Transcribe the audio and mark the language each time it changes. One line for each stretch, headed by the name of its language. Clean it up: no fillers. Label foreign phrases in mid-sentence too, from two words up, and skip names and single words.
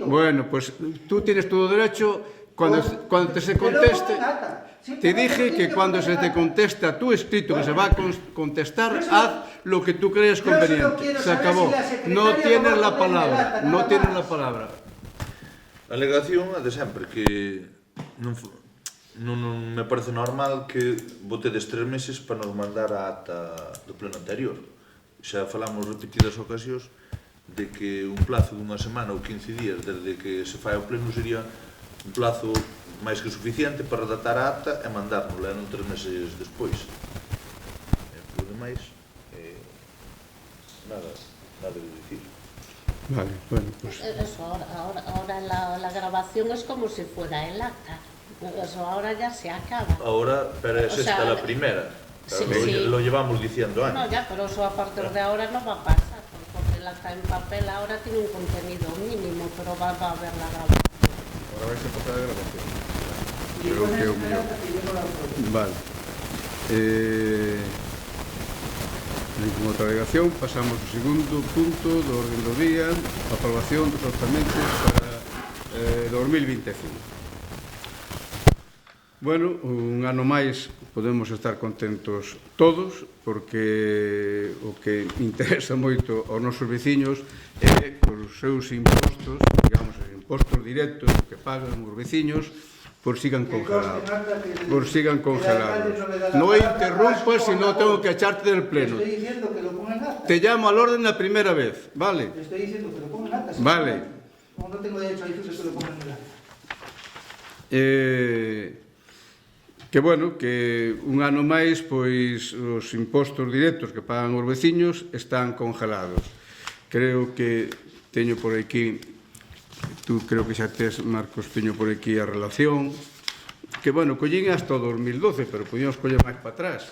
Spanish: Bueno, pues tú tienes todo derecho cuando te se conteste. Te dije que cuando se te conteste a tu escrito que se va a contestar, haz lo que tú creas conveniente. Se acabó. No tienes la palabra. No tienes la palabra.
Galician: A alegación é de sempre que non me parece normal que votedes 3 meses para nos mandar a acta do pleno anterior. Xa falamos repetidas ocasións de que un plazo dunha semana ou 15 días desde que se fai o pleno sería un plazo máis que suficiente para redactar a acta e mandárnosla, non 3 meses despois. Por demais, nada de dicir.
Spanish: Vale, bueno, pues... Eso, ahora la grabación es como si fuera el acta. Eso ahora ya se acaba. Ahora, pero es esta la primera. Sí, lo llevamos diciendo antes. No, ya, pero eso a partir de ahora no va a pasar, porque el acta en papel ahora tiene un contenido mínimo, pero va a haber la grabación. Ahora vais a pasar a grabación.
Galician: Creo que é o mellor.
Spanish: Vale.
Galician: Ninguna outra alegación, pasamos ao segundo punto do orden do día, a aprobación dos orzamentos para 2025. Bueno, un ano máis podemos estar contentos todos, porque o que interesa moito aos nosos veciños é que os seus impostos, digamos, os impostos directos que pagan os veciños, por sigan congelados. Por sigan congelados.
Spanish: No interrumpas si no tengo que echarte del pleno. Te estoy diciendo que lo ponga en acta. Te llamo al orden la primera vez, ¿vale? Te estoy diciendo que lo ponga en acta. Vale. Como no tengo derecho a decirte que lo ponga en acta. Que bueno,
Galician: que un ano máis, pois, os impostos directos que pagan os veciños están congelados. Creo que teño por aquí, tú creo que xa tes, Marcos, teño por aquí a relación, que, bueno, collín hasta o 2012, pero podíamos coller máis para atrás.